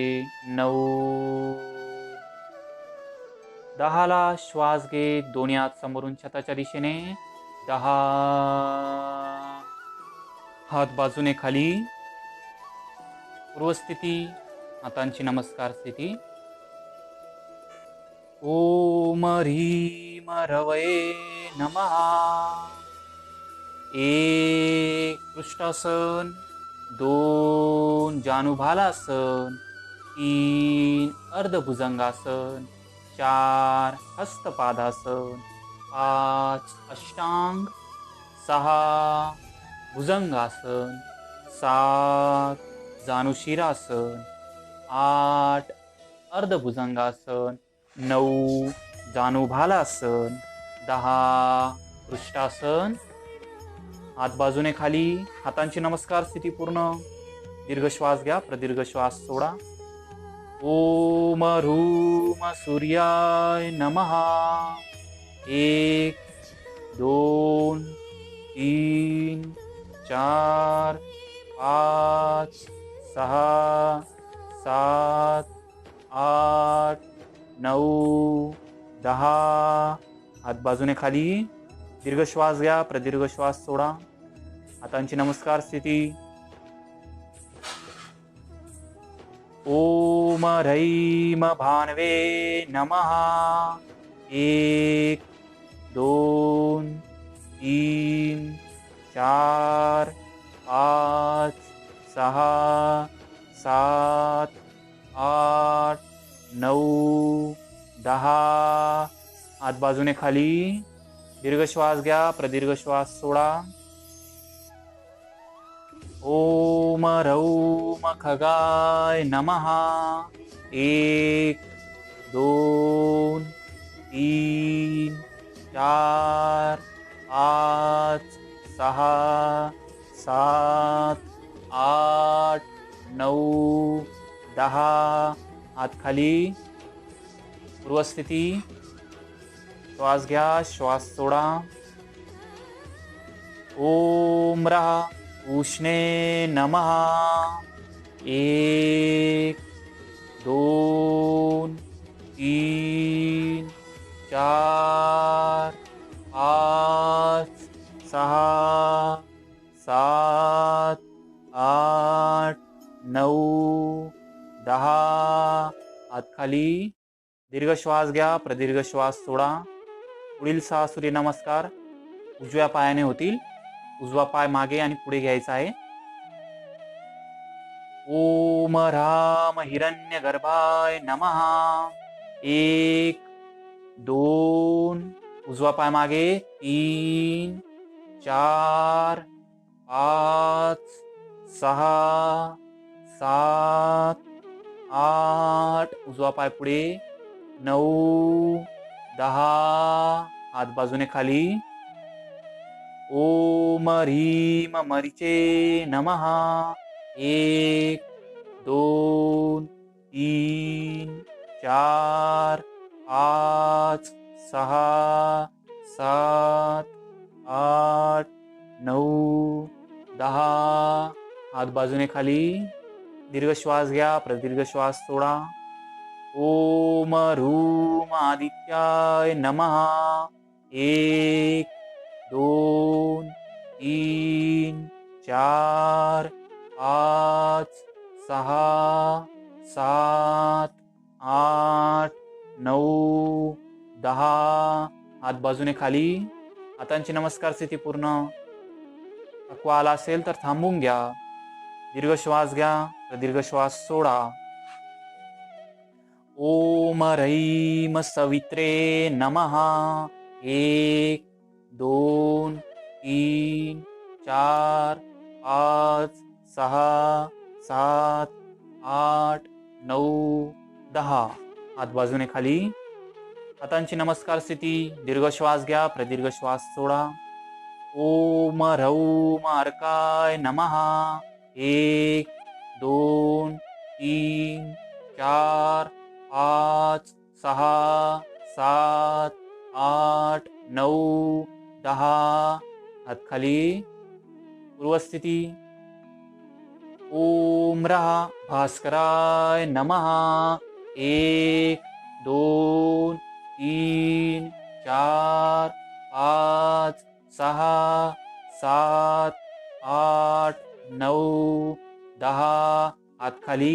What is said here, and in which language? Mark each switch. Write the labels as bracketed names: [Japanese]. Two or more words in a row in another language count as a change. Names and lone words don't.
[Marathi] 9. 10ला श्वास घेत दोन्ही हात समोरून छताच्या दिशेने. 10. हात बाजूने खाली. पूर्वस्थिती, हातांची नमस्कार स्थिती. [Sanskrit] ओम ह्रीम रवये नमः. [Marathi] 1 पृष्ठासन. 2 जानुभालासन. 3 अर्धभुजंगासन. 4 हस्तपादासन. 5 अष्टांग. 6 भुजंगासन. 7 जानुशिरासन. 8 अर्धभुजंगासन. 9 जानुभालासन. 10 पृष्ठासन. हात बाजूने खाली, हातांची नमस्कार स्थिती पूर्ण. दीर्घ श्वास घ्या, प्रदीर्घ श्वास सोडा. [Sanskrit] ओम ह्रूम सूर्याय नमः. [Marathi] 1 2 3 4 5 6 7 8 9 10. हात बाजूने खाली. दीर्घ श्वास घ्या, प्रदीर्घ श्वास सोडा. हातांची नमस्कार स्थिती. [Sanskrit] ओम ह्रैम भानवे नमः. [Marathi] 1 2 3 4 5 6 7 8 9 10. हात बाजूने खाली. दीर्घ श्वास घ्या, प्रदीर्घ श्वास सोडा. [Sanskrit] ओम ह्रौम खगाय नमः. [Marathi] 1 2 3 4 5 6 7 8 9 10. हात खाली. पूर्वस्थिती. श्वास घ्या, श्वास सोडा. [Sanskrit] ओम रहा उष्णे नमः. [Marathi] 1 2 3 4 5 6 7 8 9 10. हात खाली. दीर्घ श्वास घ्या, प्रदीर्घ श्वास सोडा. पुढील 6 सूर्यनमस्कार उजव्या पायाने होतील. उजवा पाय मागे आणि पुढे घ्यायचा आहे. [Sanskrit] ओम राम हिरण्यगर्भाय नमः. [Marathi] 1 2 उजवा पाय मागे. 3 4 5 6 7 8 उजवा पाय पुढे 9 10 हात बाजूने खाली. [Sanskrit] ओम ह्रीम मरीचे नमः. [Marathi] 1 2 3 4 5 6 7 8 9 10 हात बाजूने खाली. दीर्घ श्वास घ्या, प्रदीर्घ श्वास सोडा. [Sanskrit] ओम ह्रूम आदित्याय नमः. [Marathi] 1 2 3 4 5 6 7 8 9 10 हात बाजूने खाली. हातांची नमस्कार स्थिती पूर्ण. थकवा आला असेल तर थांबून घ्या. दीर्घ श्वास घ्या, दीर्घ श्वास सोडा. [Sanskrit] ओम ह्रीम सवित्रे नमः. [Marathi] 1 2 3 4 5 6 7 8 9 10 हात बाजूने खाली. हातांची नमस्कार स्थिती. दीर्घ श्वास घ्या, प्रदीर्घ श्वास सोडा. [Sanskrit] ओम ह्रौम अर्काय नमः. [Marathi] 1 2 3 4 5 6 7 8 9 10 हात खाली. [Sanskrit] पूर्वस्थिती. ओम भास्कराय नमः. [Marathi] 1 2 3 4 5 6 7 8 9 10 हात खाली.